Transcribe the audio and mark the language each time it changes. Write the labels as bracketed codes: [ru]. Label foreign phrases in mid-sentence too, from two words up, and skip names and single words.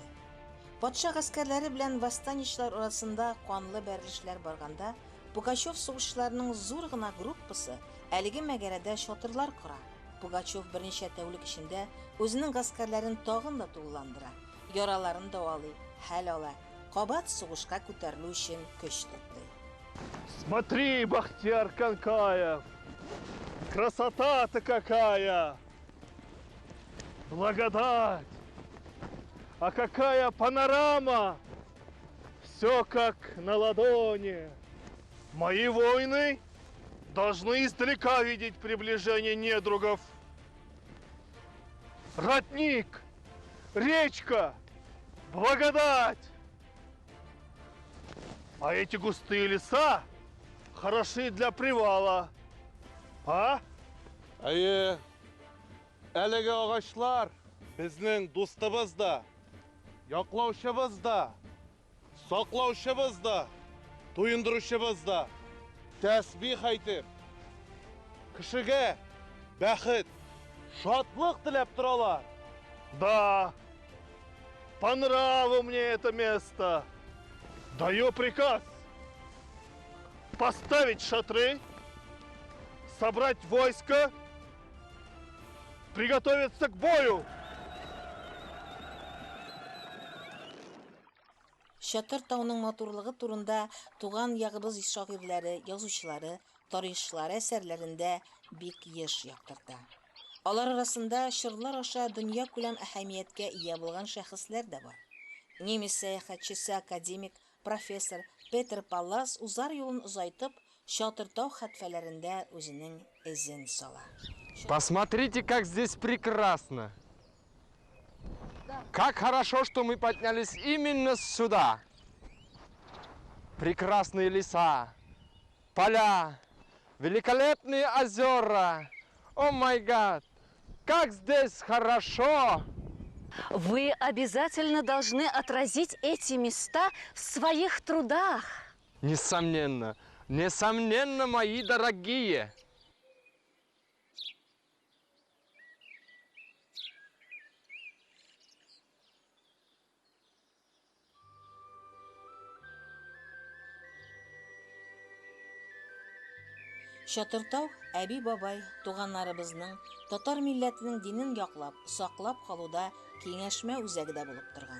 [tt] Патша гаскәрләре белән восстаничлар арасында канлы бәрелешләр барганда, Пугачев сугышчыларының зур гына группасы әлеге мәгәрәдә чатырлар кора. Пугачев берничә тәүлек эчендә үзенең гаскәрләрен тагын да тулыландыра, яраларын давалый, хәл ала, кабат сугышка күтәрелү өчен көч туплый. [ru] Смотри, Бахтияр Канкаев! Красота-то какая! Благодать! А какая панорама! Все как на ладони! Мои воины должны издалека видеть приближение недругов. Родник, речка, благодать! А эти густые леса хороши для привала. А? [tt] Әлеге агачлар безнең дустыбыз да, яклаучыбыз да, саклаучыбыз да, туендыручыбыз да. Тәсбих әйтеп, кешегә бәхет, шатлык теләп торалар. [ru] Да, по нраву мне это место. Даю приказ поставить шатры, собрать войско, приготовиться к бою. [tt] Чатыртауның матурлыгы турында туган ягыбыз шагыйрьләре, язучылары, тарихчылары әсәрләрендә бик еш яктырта. Алар арасында чырлар аша дөнья күләм әһәмияткә ия булган шәхесләр дә бар. Немец сәяхәтчесе, академик, профессор Петр Паллас узар юлын озайтып, Чатыртау хәтфәләрендә үзенең эзен сала. [ru] Посмотрите, как здесь прекрасно! Как хорошо, что мы поднялись именно сюда. Прекрасные леса, поля, великолепные озера. [en] Oh my god! [ru] Как здесь хорошо! Вы обязательно должны отразить эти места в своих трудах. Несомненно, несомненно, мои дорогие! [tt] Чатыртау әби-бабай туганнарыбызның татар милләтенең динен яклап, саклап калуда киңәшмә үзәгедә булып торган.